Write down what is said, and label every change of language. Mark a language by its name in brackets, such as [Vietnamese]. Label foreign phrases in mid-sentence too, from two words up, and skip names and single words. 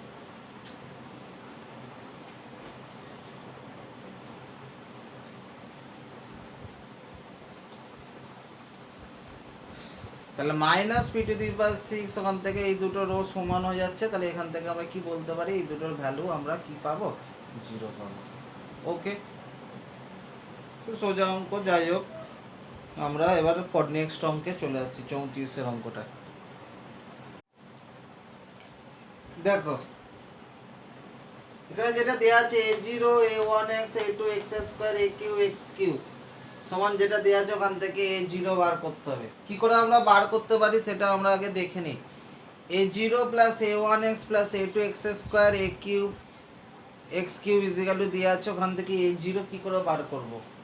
[Bangla] তাহলে [English] minus p to the power six [Bangla] ওখান থেকে এই দুটো রো সমান হয়ে যাচ্ছে, তাহলে এখান থেকে আমরা কি বলতে পারি এই দুটোর ভ্যালু আমরা কি পাবো জিরো পাবো। ওকে, সোজা অঙ্ক। যাই হোক, আমরা এবার নেক্সট অঙ্কে চলে আসছি, 34-এর অঙ্কটা। দেখো এখানে যেটা দেওয়া আছে a0 a1x a2 [English] x square aq x cube [Bangla] সমান যেটা দেওয়া আছে ওখান থেকে a0 বার করতে হবে। কি করে আমরা বার করতে পারি সেটা আমরা আগে দেখে নিই। [English] a0 plus a1x plus a2 x square a cube x cube equal to [Bangla] দেওয়া আছে, ওখান থেকে a0 কি করে বার করব।